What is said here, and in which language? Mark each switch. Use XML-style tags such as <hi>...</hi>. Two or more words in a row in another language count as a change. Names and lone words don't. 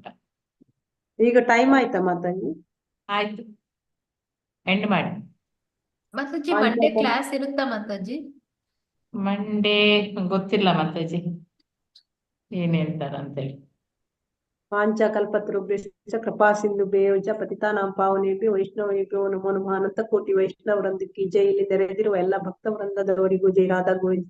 <kn>ಈಗ ಟೈಮ್ ಆಯ್ತಾ ಮಾತಾಡಿ? ಆಯ್ತು, ಎಂಡ್ ಮಾಡಿ. ಮಾತಾಜಿ</kn> <en>Monday class</en> <kn>ಇರುತ್ತಾ ಮಾತಾಜಿ? ಮಂಡೇ ಗೊತ್ತಿಲ್ಲ ಮಾತಾಜಿ ಏನ್ ಹೇಳ್ತಾರಂತೇಳಿ.</kn> <sa>ಪಾಂಚಕಲ್ಪತರುಭ್ಯಶ್ಚ ಕೃಪಾ ಸಿಂಧು ಬೇಯೋಜ ಪತಿತಾನಾಂ ಪಾವನೇಭ್ಯೋ ವೈಷ್ಣವೇಭ್ಯೋ ನಮೋ ನಮಃ.</sa> <kn>ಅನಂತ ಕೋಟಿ ವೈಷ್ಣವರೊಂದಿಗೆ ಜೈ. ಇಲ್ಲಿ ನೆರೆದಿರುವ ಎಲ್ಲ ಭಕ್ತ ವೃಂದದವರಿಗೂ ಜೈ. ರಾಧಾ ಗೋವಿಂದ್.</kn>